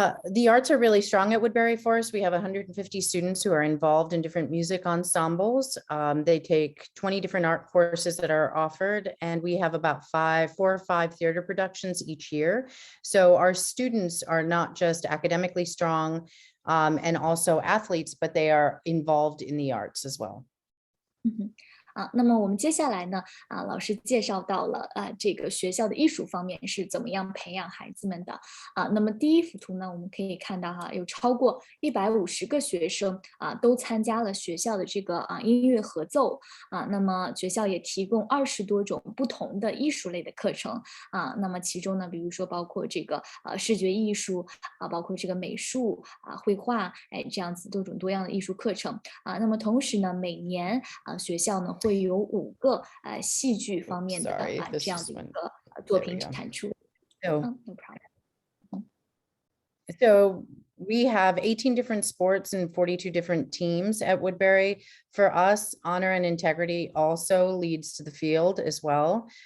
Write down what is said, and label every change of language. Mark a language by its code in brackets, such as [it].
[en] The arts are really strong at Woodberry Forest. We have 150 students who are involved in different music ensembles. They take 20 different art courses that are offered, and we have about 4 or 5 theater productions each year. So our students are not just academically strong and also athletes, but they are involved in the arts as well. [zh] 那么我们接下来呢老师介绍到了这个学校的艺术方面是怎么样培养孩子们的那么第一幅图呢，我们可以看到有超过150个学生都参加了学校的这个音乐合奏那么学校也提供20多种不同的艺术类的课程那么其中呢，比如说包括这个视觉艺术包括这个美术绘画这样子多种多样的艺术课程那么同时呢，每年学校呢会有5个戏剧方面的这样的一个作品产出。 [en] No problem. So we have 18 different sports and 42 different teams at Woodberry. For us, honor and integrity also leads to the field as well.